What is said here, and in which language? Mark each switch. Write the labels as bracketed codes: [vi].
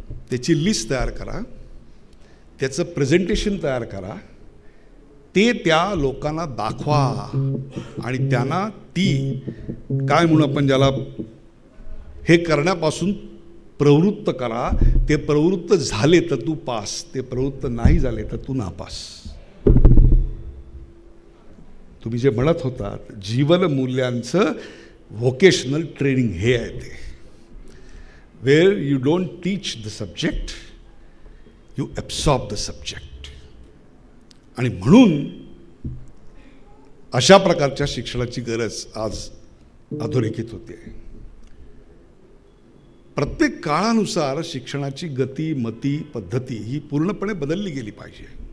[mr] त्याची लिस्ट तयार करा, त्याचं प्रेझेंटेशन तयार करा, ते त्या लोकांना दाखवा आणि त्यांना ती काय म्हणू आपण ज्याला हे करण्यापासून प्रवृत्त करा. ते प्रवृत्त झाले तर तू पास, ते प्रवृत्त नाही झाले तर तू नापास. तुम्ही जे म्हणत होतात जीवन मूल्यांचं व्होकेशनल ट्रेनिंग हे आहे ते. [en] Where you don't teach the subject, you absorb the subject. [mr] आणि म्हणून अशा प्रकारच्या शिक्षणाची गरज आज अधोरेखित होते. प्रत्येक काळानुसार शिक्षणाची गती, मती, पद्धती ही पूर्णपणे बदलली गेली पाहिजे.